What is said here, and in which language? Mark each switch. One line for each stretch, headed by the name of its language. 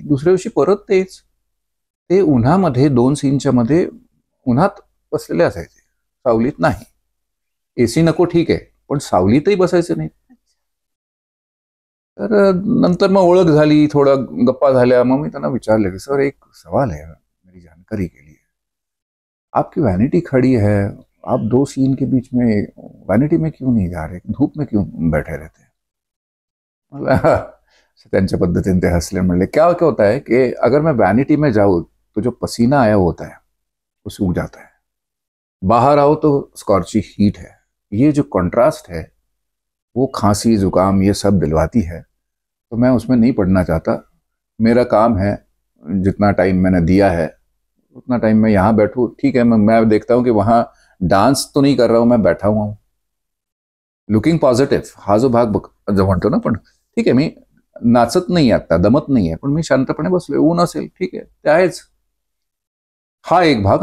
Marathi: दुसऱ्या दिवशी परत तेच. ते उन्हामध्ये 2 सीनच्या मध्ये उन्हात बसलेले असायचे, सावलीत नाही. एसी नको ठीक आहे, पण सावलीतही बसायचं नाही. तर नंतर मग ओळख झाली, थोडं गप्पा झाल्या. मग मी त्यांना विचारलं की सर एक सवाल आहे,
Hindi: मेरी जानकारी के लिए, आपकी वैनिटी खड़ी है, आप 2 सीन के बीच में वैनिटी में क्यों नहीं जा रहे, धूप में क्यों बैठे रहते हैं?
Marathi: त्यांच्या पद्धतीने ते हसले, म्हणले
Hindi: क्या क्या होता है कि अगर मैं वैनिटी में जाऊँ तो जो पसीना आया होता है वो सूख जाता है, बाहर आओ तो स्कॉर्ची हीट है, ये जो कंट्रास्ट है वो खांसी जुकाम ये सब दिलवाती है, तो मैं उसमें नहीं पढ़ना चाहता। मेरा काम है, जितना टाइम मैंने दिया है उतना टाइम मैं यहाँ बैठूँ, ठीक है, मैं देखता हूँ कि वहाँ डान्स तो नहीं कर रहा हूँ, मैं बैठा हुआ हूँ,
English: looking positive,
Marathi: हा जो भाग जो म्हणतो ना, पण ठीक आहे, मी नाचत नाही आता, दमत नाही आहे, पण मी शांतपणे बसलोय, ऊन असेल ठीक आहे, ते आहेच, हा एक भाग।